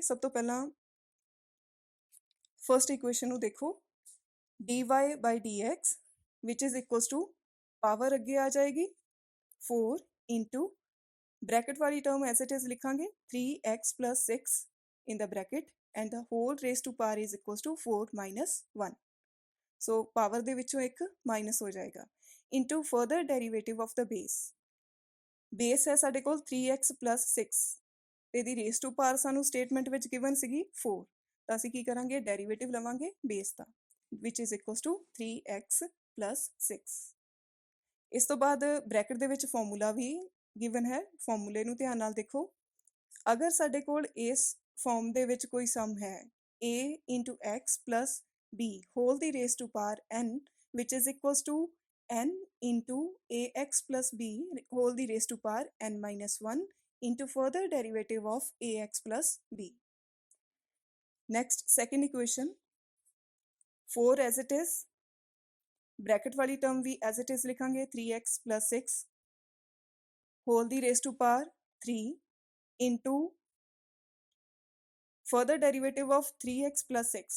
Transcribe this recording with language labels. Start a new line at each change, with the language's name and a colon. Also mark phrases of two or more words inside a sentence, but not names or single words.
Punjabi: ਸਭ ਤੋਂ ਪਹਿਲਾਂ
English: first equation
Punjabi: ਨੂੰ ਦੇਖੋ
English: dy by dx which is equals to
Punjabi: ਪਾਵਰ ਅੱਗੇ ਆ ਜਾਏਗੀ
English: 4 into
Punjabi: ਬ੍ਰੈਕਟ ਵਾਲੀ
English: term as it is ਲਿਖਾਂਗੇ 3x plus 6 in the bracket and the whole raised to power is equals to 4 minus 1.
Punjabi: ਸੋ ਪਾਵਰ ਦੇ ਵਿੱਚੋਂ ਇੱਕ ਮਾਈਨਸ ਹੋ ਜਾਏਗਾ
English: into further derivative of the base.
Punjabi: ਬੇਸ ਹੈ ਸਾਡੇ ਕੋਲ
English: 3x plus 6
Punjabi: ਤੇ ਇਹਦੀ
English: raise to power
Punjabi: ਸਾਨੂੰ ਸਟੇਟਮੈਂਟ ਵਿੱਚ ਗਿਵਨ ਸੀਗੀ 4 ਤਾਂ ਅਸੀਂ ਕੀ ਕਰਾਂਗੇ ਡੈਰੀਵੇਟਿਵ ਲਵਾਂਗੇ ਬੇਸ ਦਾ
English: which is equals to 3x plus 6।
Punjabi: ਇਸ ਤੋਂ ਬਾਅਦ ਬ੍ਰੈਕਟ ਦੇ ਵਿੱਚ ਫਾਰਮੂਲਾ ਵੀ ਗਿਵਨ ਹੈ ਫਾਰਮੂਲੇ ਨੂੰ ਧਿਆਨ ਨਾਲ ਦੇਖੋ। ਅਗਰ ਸਾਡੇ ਕੋਲ ਇਸ ਫਾਰਮ ਦੇ ਵਿੱਚ ਕੋਈ ਸਮ ਹੈ
English: a into x plus b whole ਦੀ raise to power n which is equals to n into ax plus b whole ਦੀ raised to power n minus 1 into further derivative of ax plus b. Next, second equation 4 as it is, bracket वाली term भी as it is लिखांगे 3x plus 6 whole the raised to power 3 into further derivative of 3x plus 6.